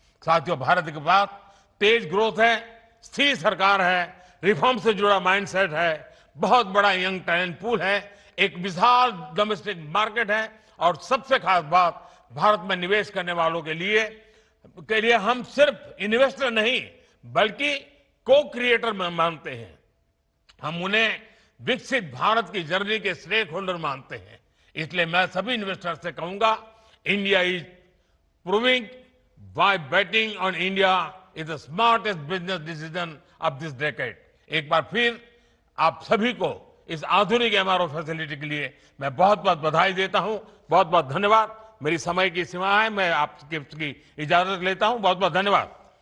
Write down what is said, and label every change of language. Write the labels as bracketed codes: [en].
[hi] साथियों, भारत के पास तेज ग्रोथ है, स्थिर सरकार है, रिफॉर्म से जुड़ा माइंडसेट है, बहुत बड़ा यंग टैलेंट पूल है, एक विशाल डोमेस्टिक मार्केट है और सबसे खास बात, भारत में निवेश करने वालों के लिए हम सिर्फ इन्वेस्टर नहीं बल्कि को क्रिएटर में मानते हैं। हम उन्हें विकसित भारत की जर्नी के स्टेक होल्डर मानते हैं। इसलिए मैं सभी इन्वेस्टर्स से कहूंगा, [en] India is proving why betting on India is the smartest business decision of this decade। [hi] एक बार फिर आप सभी को इस आधुनिक एमआरओ फैसिलिटी के लिए मैं बहुत बहुत बधाई देता हूं। बहुत बहुत धन्यवाद। मेरी समय की सीमा है, मैं आपकी इजाजत लेता हूं। बहुत बहुत धन्यवाद।